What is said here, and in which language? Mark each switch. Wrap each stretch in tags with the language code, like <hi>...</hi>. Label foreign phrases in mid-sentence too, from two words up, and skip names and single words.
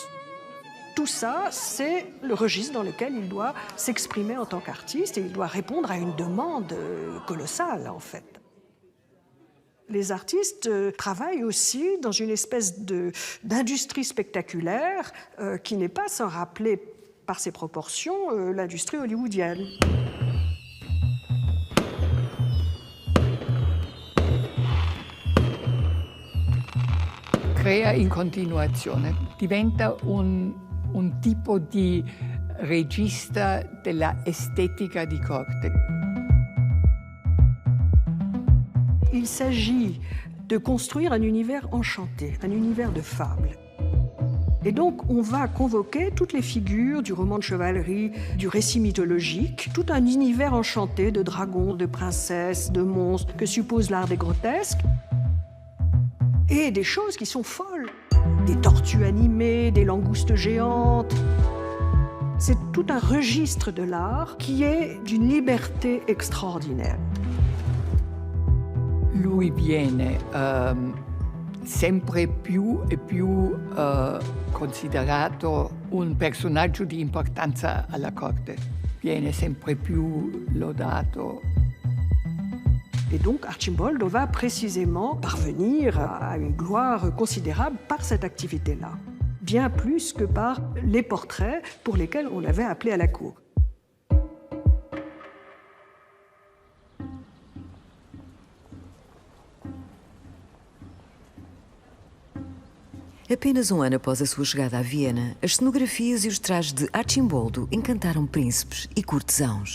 <fr>Tout ça, c'est le registre dans lequel il doit s'exprimer en tant qu'artiste et il doit répondre à une demande colossale, en fait. Les artistes travaillent aussi dans une espèce d'industrie spectaculaire qui n'est pas sans rappeler par ses proportions l'industrie hollywoodienne.</fr> <it>Crea in continuazione, diventa un tipo di regista della estetica di corte.</it> <fr>Il s'agit de construire un univers enchanté, un univers de fable. Et donc, on va convoquer toutes les figures du roman de chevalerie, du récit mythologique, tout un univers enchanté de dragons, de princesses, de monstres, que suppose l'art des grotesques, et des choses qui sont folles. Des tortues animées, des langoustes géantes. C'est tout un registre de l'art qui est d'une liberté extraordinaire.</fr> <it>Lui viene sempre più e più considerato un personaggio di importanza alla corte. Viene sempre più lodato.</it> <fr>Et donc Arcimboldo va précisément parvenir à une gloire considérable par cette activité-là, bien plus que par les portraits pour lesquels on l'avait appelé à la cour.</fr> <pt>Apenas ano após a sua chegada a Viena, as cenografias e os trajes de Arcimboldo encantaram príncipes e cortesãos.</pt>